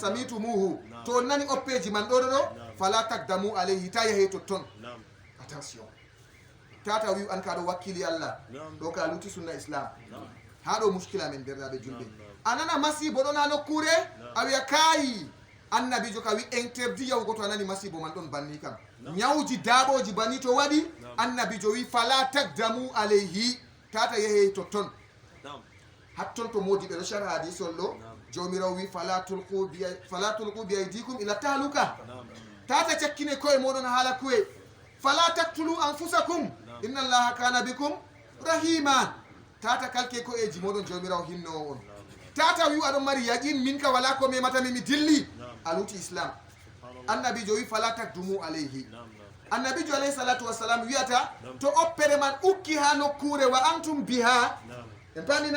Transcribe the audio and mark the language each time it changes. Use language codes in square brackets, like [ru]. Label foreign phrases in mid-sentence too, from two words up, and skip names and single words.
[ff] samitumuhu to on nani oppeji man ɗoɗo [ar] فلا تقدموا عليه [ff] ta yahe totton attention tata wi an kaɗo wakkili Allah ɗo ka luti sunna islam ha ɗo muskila men derɗaɓe julɓe anana masibo ɗon ha nokkure a wiya kayi annabijo ka wi interdit yahugo to a nani masibo man ɗon banni kam ñawji daaɓoji banni to waɗi annabijo wi [ar] فلا تقدموا عليه [ff] tata yehe totton hatton to modi ɓe ɗo sharha hadisol ɗo jomirawo wi [ar] فلا تلقوا بأيديكم إلى التهلكة [ff] tata cakkine koye moɗon haala kuwe [ar] فلا تقتلوا أنفسكم إن الله كان بكم رحيما [ff] tata kalke koyeji moɗon jomirawo hinnowo on tata wi aɗon mari yaqin min ka wala ko mematami mi dilli aluti islam annabijo wi [ar] فلا تقدموا عليه [ff] annabijo [ar] عليه الصلاة والسلام [ff] wiyata to oppere man ukki ha nokkure [ar] وأنتم بها [ff] en pamina